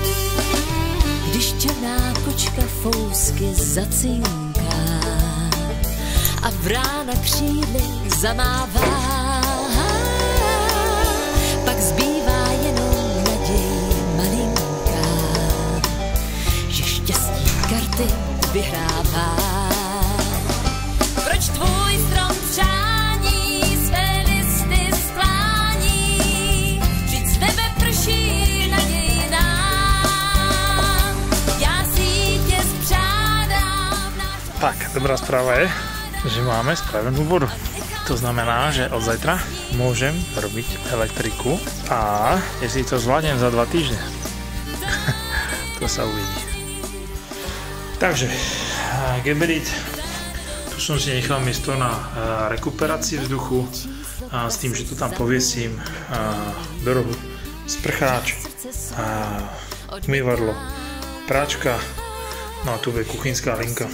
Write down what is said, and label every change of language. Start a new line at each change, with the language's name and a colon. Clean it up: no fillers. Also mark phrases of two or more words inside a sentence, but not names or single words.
Czech: Když černá kočka fousky zacinká a vrána křídly zamává, pak zbývá jenom naděj malinká, že štěstí karty vyhrává. Proč tvůj strom přání své listy sklání, vždyť z nebe prší naděj nám. Já si tě spřádám.
Slovak: Tak, dobrá správa je, že máme spravenú vodu. To znamená, že od zajtra môžem robiť elektriku a jestli to zvládnem za 2 týždne, sa uvidí. Takže, Geberit, tu som si nechal miesto na rekuperácii vzduchu s tým, že to tam poviesím do rohu sprcháč, umývadlo, práčka, no a tu bude kuchynská linka.